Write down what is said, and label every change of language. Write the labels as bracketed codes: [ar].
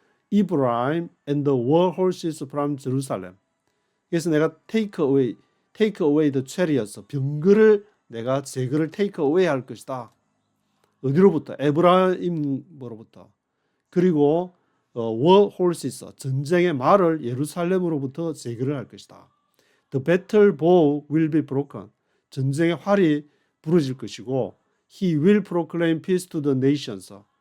[en] Ephraim and the war horses from Jerusalem. [ko] 그래서 내가 [en] take away the chariots, [ko] 병거를 내가 제거를 take away 할 것이다. 어디로부터? 에브라임으로부터. 그리고 war horses, 전쟁의 말을 예루살렘으로부터 제거를 할 것이다. [en] The battle bow will be broken. [ko] 전쟁의 활이 부러질 것이고, [en] he will proclaim peace to the nations.